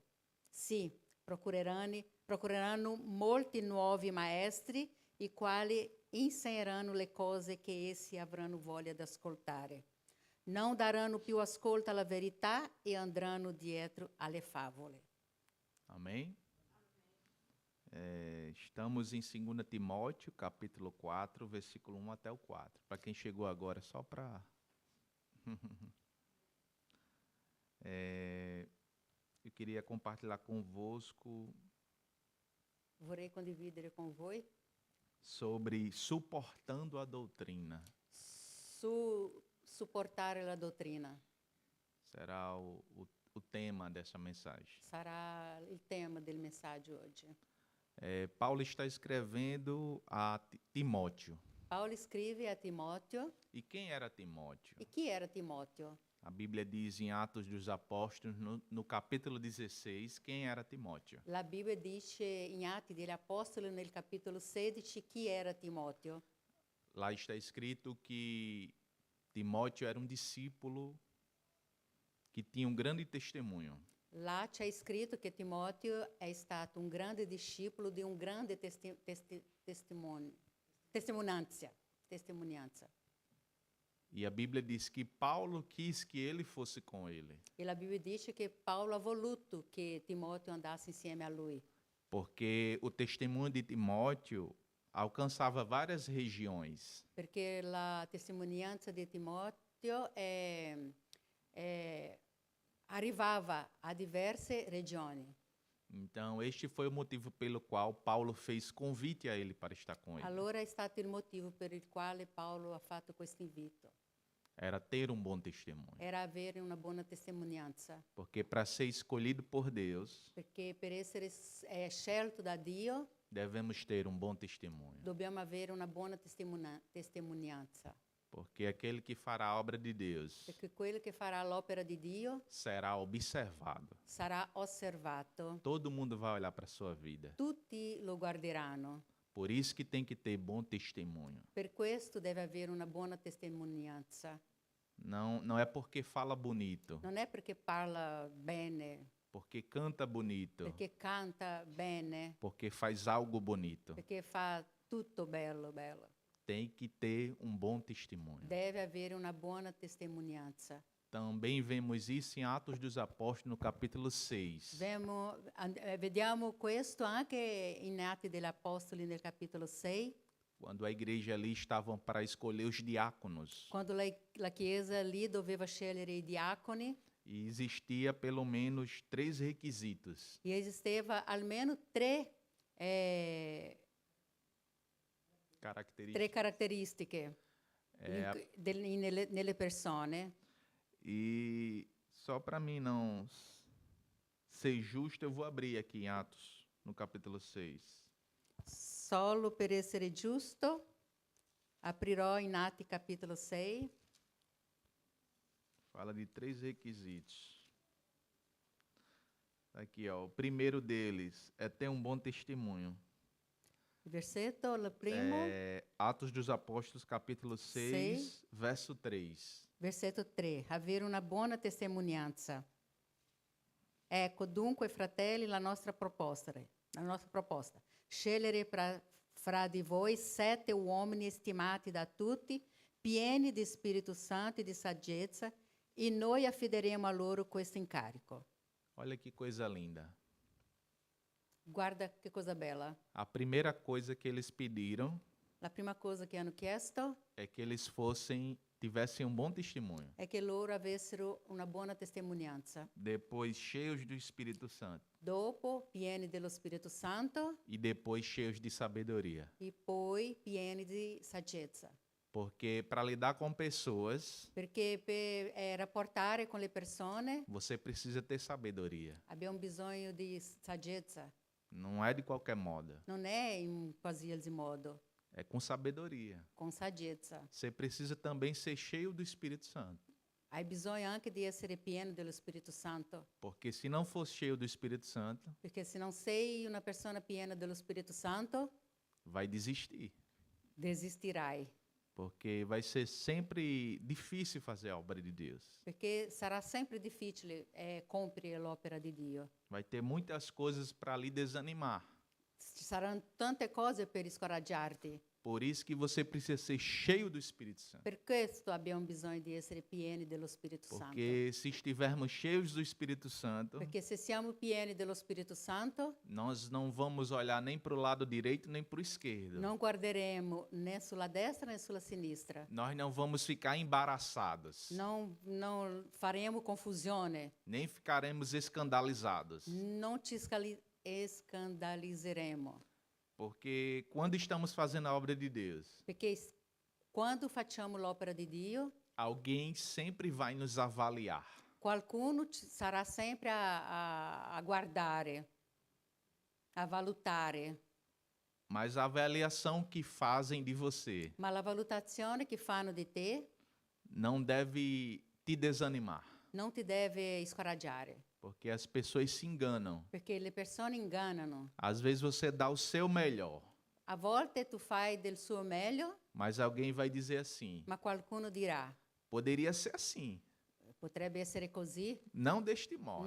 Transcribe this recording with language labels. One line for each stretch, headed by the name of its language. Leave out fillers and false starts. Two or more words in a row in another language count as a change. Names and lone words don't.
Italian: Sì, procureranno molti nuovi maestri, i quali insegneranno le cose che essi avranno voglia di ascoltare. Non daranno più ascolto alla verità e andranno dietro alle favole.
Portuguese: Amém? Estamos em 2 Timóteo, capítulo 4, versículo 1 até o 4. Para quem chegou agora, só para... eu queria compartilhar convosco...
Italian: Vorrei condividere con voi
Portuguese: sobre suportando a doutrina.
Italian: Supportare la dottrina.
Portuguese: Será o tema dessa mensagem.
Italian: Sarà il tema del messaggio oggi.
Portuguese: Paulo está escrevendo a Timóteo.
Italian: Paulo scrive a Timóteo.
Portuguese: E quem era Timóteo?
Italian: E chi era Timóteo?
Portuguese: A Bíblia diz em Atos dos Apóstolos, no capítulo 16, quem era Timóteo.
Italian: La Bibbia dice in Atti degli Apostoli, nel capitolo 16, chi era Timóteo.
Portuguese: Lá está escrito que Timóteo era um discípulo que tinha um grande testemunho.
Italian: Lá c'è scritto che Timoteo è stato un grande discepolo di un grande testimonianza.
Portuguese: E a Bíblia diz que Paulo quis que ele fosse com ele,
Italian: E la Bibbia dice che Paolo ha voluto che Timoteo andasse insieme a lui,
Portuguese: porque o testemunho de Timóteo alcançava várias regiões.
Italian: perché la testimonianza di Timoteo arrivava a diverse regioni.
Portuguese: Então, este foi o motivo pelo qual Paulo fez convite a ele para estar com ele.
Italian: Allora è stato il motivo per il quale Paolo ha fatto questo invito.
Portuguese: Era ter um bom testemunho.
Italian: Era avere una buona testimonianza,
Portuguese: Porque para ser escolhido por Deus,
Italian: perché per essere scelto da Dio
Portuguese: devemos ter um bom testemunho.
Italian: dobbiamo avere una buona testimonianza,
Portuguese: Porque aquele que fará a obra de Deus
Italian: perché quello che farà l'opera di Dio
Portuguese: será observado.
Italian: sarà osservato.
Portuguese: Todo mundo vai olhar para a sua vida.
Italian: Tutti lo guarderanno.
Portuguese: Por isso que tem que ter bom testemunho.
Italian: Per questo deve avere una buona testimonianza.
Portuguese: Não é porque fala bonito,
Italian: Non è perché parla bene,
Portuguese: porque canta bonito,
Italian: perché canta bene,
Portuguese: porque faz algo bonito.
Italian: perché fa tutto bello, bello.
Portuguese: Tem que ter um bom testemunho.
Italian: Deve avere una buona testimonianza.
Portuguese: Também vemos isso em Atos dos Apóstolos, no capítulo 6.
Italian: Vediamo questo anche in Atti degli Apostoli nel capitolo 6,
Portuguese: Quando a igreja ali estavam para escolher os diáconos.
Italian: quando la Chiesa lì doveva scegliere i diaconi
Portuguese: E existia pelo menos 3 requisitos.
Italian: e esisteva almeno tre caratteristiche nelle persone.
Portuguese: E só para mim não ser justo, eu vou abrir aqui em Atos, no capítulo 6.
Italian: Solo per essere giusto, aprirò in Atti capitolo 6.
Portuguese: Fala de 3 requisitos. Aqui, ó, o primeiro deles é ter um bom testemunho.
Italian: Versetto, il primo,
Portuguese: Atos dos Apóstolos, capítulo 6, verso 3.
Italian: versetto 3, avere una buona testimonianza. Ecco, dunque, fratelli, la nostra proposta. Scegliere fra di voi 7 uomini stimati da tutti, pieni di Spirito Santo e di saggezza, e noi affideremo a loro questo incarico.
Portuguese: Olha que coisa linda.
Italian: Guarda che cosa bella.
Portuguese: A primeira coisa que eles pediram
Italian: La prima cosa che hanno chiesto
Portuguese: é que eles tivessem um bom testemunho.
Italian: è che loro avessero una buona testimonianza.
Portuguese: Depois, cheios do Espírito Santo.
Italian: Dopo, pieni dello Spirito Santo
Portuguese: E depois, cheios de sabedoria.
Italian: e poi pieni di saggezza.
Portuguese: Porque para lidar com pessoas,
Italian: Perché per rapportare con le persone
Portuguese: você precisa ter sabedoria.
Italian: abbiamo bisogno di saggezza.
Portuguese: Não é de qualquer modo.
Italian: Non è in qualsiasi modo,
Portuguese: É com sabedoria.
Italian: con saggezza.
Portuguese: Você precisa também ser cheio do Espírito Santo.
Italian: Hai bisogno anche di essere pieno dello Spirito Santo,
Portuguese: Porque se não fosse cheio do Espírito Santo,
Italian: perché se non sei una persona piena dello Spirito Santo,
Portuguese: vai desistir.
Italian: desistirai,
Portuguese: Porque vai ser sempre difícil fazer a obra de Deus.
Italian: perché sarà sempre difficile compiere l'opera di Dio.
Portuguese: Vai ter muitas coisas para lhe desanimar.
Italian: Ci saranno tante cose per scoraggiarti.
Portuguese: Por isso que você precisa ser cheio do Espírito Santo.
Italian: Per questo abbiamo bisogno di essere pieni dello Spirito Santo.
Portuguese: Porque se estivermos cheios do Espírito Santo,
Italian: Perché se siamo pieni dello Spirito Santo,
Portuguese: nós não vamos olhar nem para o lado direito nem para o esquerdo.
Italian: non guarderemo né sulla destra né sulla sinistra.
Portuguese: Nós não vamos ficar embaraçados,
Italian: Non faremo confusione,
Portuguese: nem ficaremos escandalizados.
Italian: non ci scandalizzeremo.
Portuguese: Porque quando estamos fazendo a obra de Deus,
Italian: Perché quando facciamo l'opera di Dio,
Portuguese: alguém sempre vai nos avaliar.
Italian: qualcuno sarà sempre a guardare, a valutare.
Portuguese: Mas a avaliação que fazem de você
Italian: Ma la valutazione che fanno di te
Portuguese: não deve te desanimar.
Italian: non ti deve scoraggiare,
Portuguese: Porque as pessoas se enganam.
Italian: perché le persone ingannano.
Portuguese: Às vezes você dá o seu melhor,
Italian: A volte tu fai del suo meglio,
Portuguese: mas alguém vai dizer assim:
Italian: ma qualcuno dirà,
Portuguese: poderia ser assim.
Italian: Potrebbe essere così,
Portuguese: não deste modo.